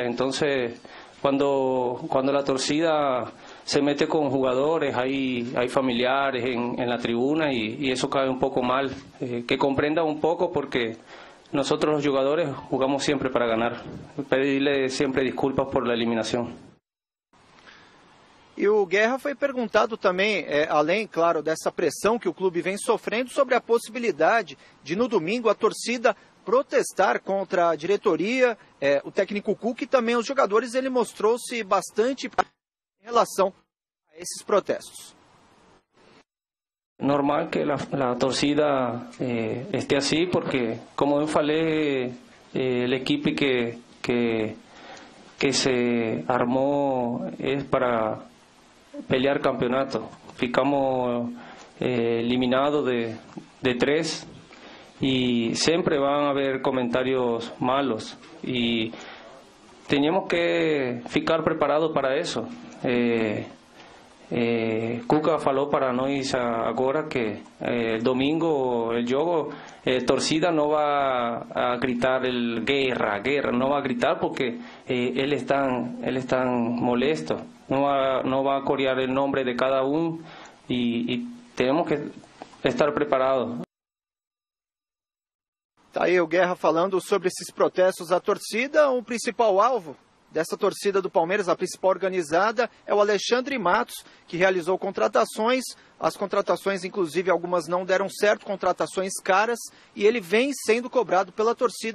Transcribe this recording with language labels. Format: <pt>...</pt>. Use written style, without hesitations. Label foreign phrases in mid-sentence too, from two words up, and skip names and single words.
<es>Entonces cuando la torcida se mete con jugadores, hay familiares en la tribuna y eso cae un poco mal. Que comprendan un poco porque nosotros los jugadores jugamos siempre para ganar. Pedirle siempre disculpas por la eliminación.</es> <pt>E o Guerra foi perguntado também, além, claro, dessa pressão que o clube vem sofrendo, sobre a possibilidade de, no domingo, a torcida protestar contra a diretoria, o técnico Cuca e também os jogadores. Ele mostrou-se bastante em relação a esses protestos.</pt> <es>Normal que la torcida esté así porque,</es> <pt>como eu falei,</pt> <es>el equipo que se armó es para pelear campeonato.</es> <pt>Ficamos eliminados</pt> <es>de 3 y siempre van a haber comentarios malos y teníamos que ficar preparados para eso. Cuca</es> <pt>falou para nós agora que domingo</pt> <es>el jogo torcida no va a gritar el guerra, no va a gritar porque él es tan molesto, no va a corear el nombre de cada uno y tenemos que estar preparados.</es> <pt>Tá aí o Guerra falando sobre esses protestos à torcida. O principal alvo dessa torcida do Palmeiras, a principal organizada, é o Alexandre Matos, que realizou contratações. As contratações, inclusive, algumas não deram certo, contratações caras, e ele vem sendo cobrado pela torcida.</pt>